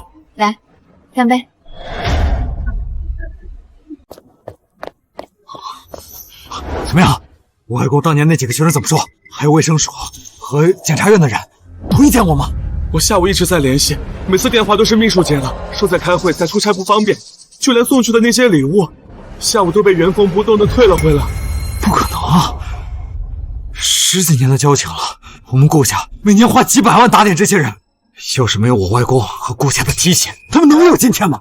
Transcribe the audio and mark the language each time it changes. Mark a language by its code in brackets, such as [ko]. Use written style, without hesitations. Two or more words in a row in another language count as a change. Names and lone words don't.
[zh] 來，乾杯。怎麼樣？外公當年那幾個學生怎麼說？還有衛生所和檢察院的人，同意見我嗎？我下午一直在聯繫，每次電話都是秘書接的，說在開會，在出差不方便，就連送去的那些禮物，下午都被原封不動的退了回來。不可能啊！10幾年的交情了，我們顧家每年花幾百萬打點這些人，要是沒有我外公和顧家的提攜，他們能有今天嗎？